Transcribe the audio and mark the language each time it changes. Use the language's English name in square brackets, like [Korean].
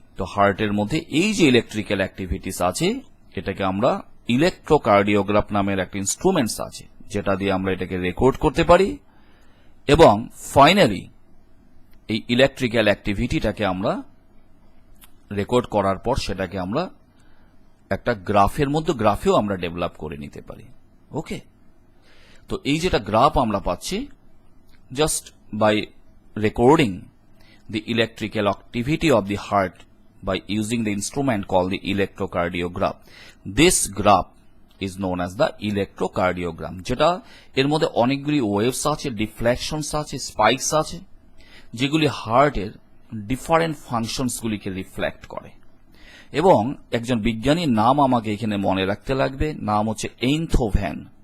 [Bangla] তো হার্টের মধ্যে এই যে ইলেকট্রিক্যাল অ্যাক্টিভিটিস আছে, এটাকে আমরা ইলেকট্রোকার্ডিওগ্রাফ নামের একটা ইনস্ট্রুমেন্টস আছে, যেটা দিয়ে আমরা এটাকে রেকর্ড করতে পারি, এবং ফাইনালি এই ইলেকট্রিক্যাল অ্যাক্টিভিটিটাকে আমরা রেকর্ড করার পর সেটাকে আমরা একটা গ্রাফের মধ্যে, গ্রাফেও আমরা ডেভেলপ করে নিতে পারি। ওকে, তো এই যেটা গ্রাফ আমরা পাচ্ছি, [English] Just by recording the electrical activity of the heart by using the instrument called the electrocardiograph. This graph is known as the electrocardiogram, [Bangla] যেটা এর মধ্যে অনেকগুলি ওয়েভস আছে, ডিফ্লেকশনস আছে, স্পাইকস আছে, যেগুলি হার্টের ডিফারেন্ট ফাংশনস গুলিকে রিফ্লেক্ট করে। এবং একজন বিজ্ঞানীর নাম আমাকে এখানে মনে রাখতে লাগবে, নাম হচ্ছে এইনথোভেন।